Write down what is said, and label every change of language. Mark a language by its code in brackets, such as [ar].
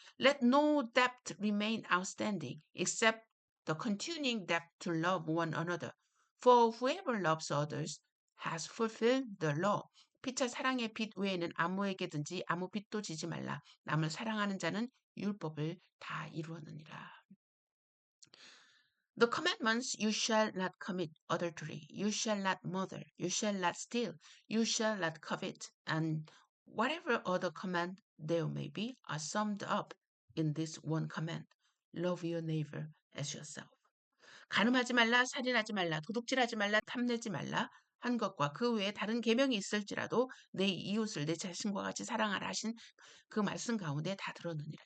[en] Let no debt remain outstanding except the continuing debt to love one another. For whoever loves others has fulfilled the law. [ko] 피차 사랑의 빚 외에는 아무에게든지 아무 빚도 지지 말라. 남을 사랑하는 자는 율법을 다 이루었느니라. [en] The commandments, you shall not commit adultery, you shall not murder, you shall not steal, you shall not covet, and whatever other command there may be are summed up in this one command. Love your neighbor as yourself. [ko] 간음하지 말라, 살인하지 말라, 도둑질하지 말라, 탐내지 말라 한 것과 그 외에 다른 계명이 있을지라도 내 이웃을 내 자신과 같이 사랑하라 하신 그 말씀 가운데 다 들었느니라.